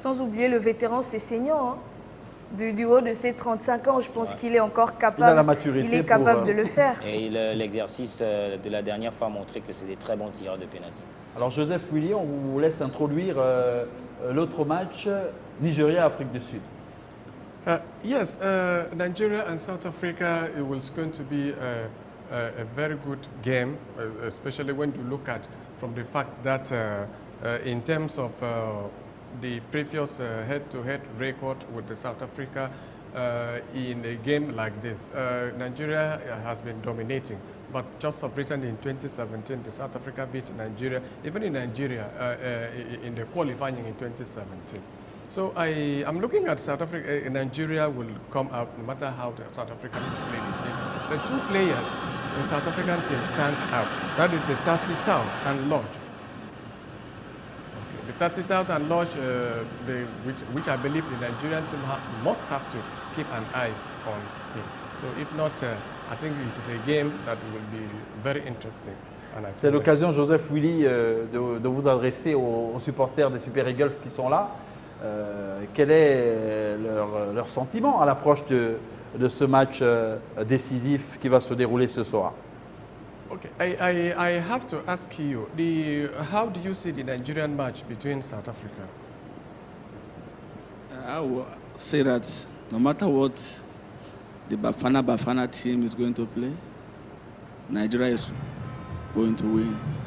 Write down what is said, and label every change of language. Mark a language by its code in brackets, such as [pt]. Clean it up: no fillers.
[fr] Sans oublier le vétéran, c'est Seignan. Hein. Du haut de ses 35 ans, je pense qu'il est encore capable, il a la maturité il est capable de le faire. Et l'exercice de la dernière fois a montré que c'est des très bons tireurs de penalty. Alors Joseph Willy, on vous laisse introduire l'autre match, Nigeria-Afrique du Sud. [en] Yes, Nigeria and South Africa, it was going to be a very good game, especially when you look at from the fact that in terms of the previous head-to-head record with the South Africa in a game like this, Nigeria has been dominating. But just of recent in 2017, the South Africa beat Nigeria, even in Nigeria, in the qualifying in 2017. So I'm looking at South Africa. Nigeria will come out no matter how the South African play the team. The two players in South African team stand out. That is the Tassitao and Lodge. Okay. The Tassitao and Lodge, which I believe the Nigerian team must have to keep an eye on him. So if not, I think it is a game that will be very interesting. [fr] C'est l'occasion, Joseph Willy, de vous adresser aux supporters des Super Eagles qui sont là. Quel est leur sentiment à l'approche de ce match décisif qui va se dérouler ce soir? [en] Okay, I have to ask you, how do you see the Nigerian match between South Africa? I will say that no matter what the Bafana team is going to play, Nigeria is going to win.